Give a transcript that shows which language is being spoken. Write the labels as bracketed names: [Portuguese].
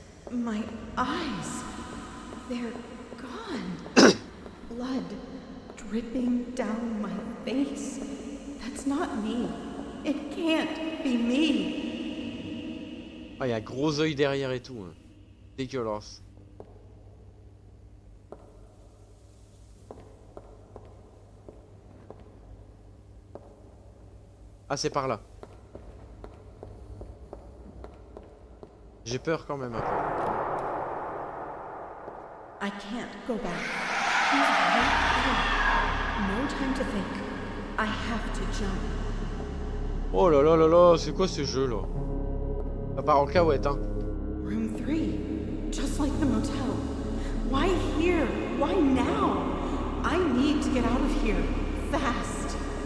[English] My eyes, they're gone. Blood dripping down my face. That's not me. It can't be me. [French] Ah, il y a un gros œil derrière et tout. Hein. Dégueulasse. Ah, c'est par là. J'ai peur quand même un peu. [English] I can't go back. He's right there. No time to think. I have to jump. [French] Oh là là là là, c'est quoi ce jeu là? Ça part en cahuète, hein. [English] Room 3, just like the motel. Why here? Why now? I need to get out of here, fast.